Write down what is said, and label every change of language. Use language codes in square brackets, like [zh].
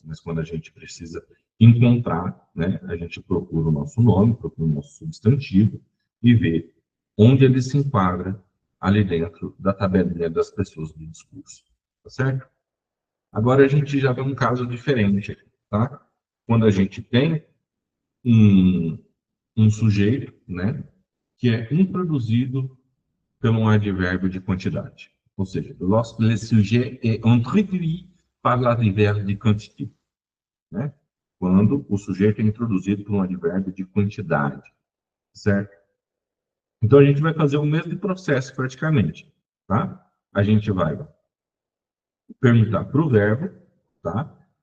[pt] Mas quando a gente precisa encontrar, né, a gente procura o nosso nome, procura o nosso substantivo e vê onde ele se enquadra ali dentro da tabelinha das pessoas do discurso. Tá certo? Agora a gente já vê um caso diferente, tá? Quando a gente tem um, um sujeito, né, que é introduzido pelo advérbio de quantidade. Ou seja, [fr] lorsque le sujet est introduit par l'adverbe de quantité. [pt] Né? Quando o sujeito é introduzido por um advérbio de quantidade. Certo? Então, a gente vai fazer o mesmo processo praticamente. Tá? A gente vai perguntar para o verbo, tá?